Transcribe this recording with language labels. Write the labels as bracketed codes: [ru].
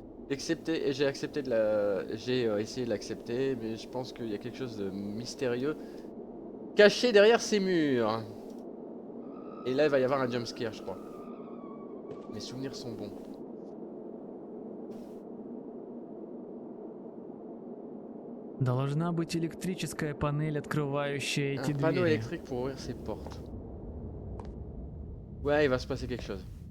[fr] J'ai accepté j'ai essayé de l'accepter, mais je pense qu'il y a quelque chose de mystérieux caché derrière ces murs. Et là, il va y avoir un jumpscare, je crois. Mes souvenirs sont bons. [ru] Должна быть электрическая панель, открывающая эти [fr] Un panneau [ru] двери. [fr] électrique pour ouvrir ces portes. Ouais, il va se passer quelque chose.